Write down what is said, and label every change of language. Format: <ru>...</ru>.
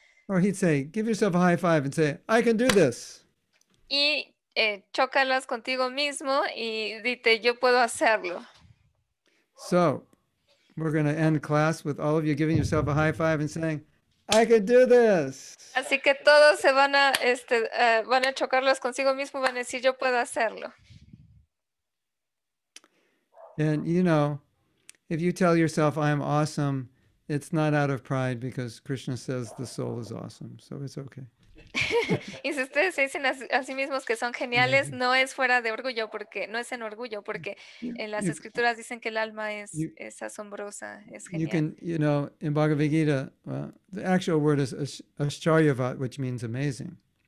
<en>Or he'd say, give yourself a high five and say, I can do this.</en> <es>Y chócalas contigo mismo y dite, yo puedo hacerlo.</es> <en>So we're going to end class with all of you giving yourself a high five and saying, I can do this.</en> <es>Así que todos se van a chocarlos consigo mismo y van a decir, yo puedo hacerlo.</es> <en>And if you tell yourself, I'm awesome, it's not out of pride because Krishna says the soul is awesome. So it's okay.</en> <es>Y si ustedes se dicen a sí mismos que son geniales, no es fuera de orgullo, no es en orgullo, porque en las escrituras dicen que el alma es asombrosa, es</es> <en>You</en> <es>genial.</es> <en>can, in Bhagavad Gita, the actual word is Ascharyavat, which means amazing.</en>